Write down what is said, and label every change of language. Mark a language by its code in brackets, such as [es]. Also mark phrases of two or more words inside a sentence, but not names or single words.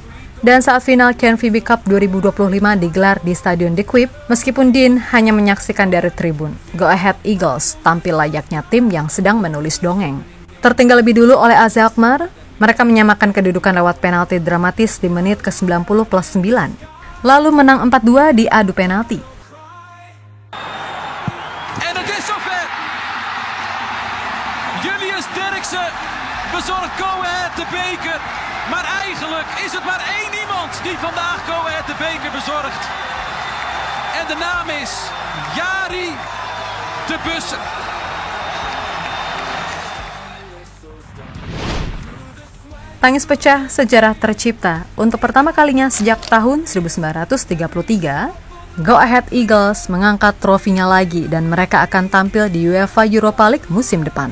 [id] Dan saat final KNVB Cup 2025 digelar di Stadion De Kuip, meskipun Dean hanya menyaksikan dari tribun, Go Ahead Eagles tampil layaknya tim yang sedang menulis dongeng. Tertinggal lebih dulu oleh AZ Alkmaar, mereka menyamakan kedudukan lewat penalti dramatis di menit ke-90 plus 9. Lalu menang 4-2 di adu penalti. [nl] En het is zover. Julius Derksen bezorgt Go Ahead de beker. Maar eigenlijk is het maar één iemand die vandaag Go Ahead de beker bezorgt. En de naam is Jari de Bussen. [id] Tangis pecah, sejarah tercipta. Untuk pertama kalinya sejak tahun 1933, Go Ahead Eagles mengangkat trofinya lagi dan mereka akan tampil di UEFA Europa League musim depan.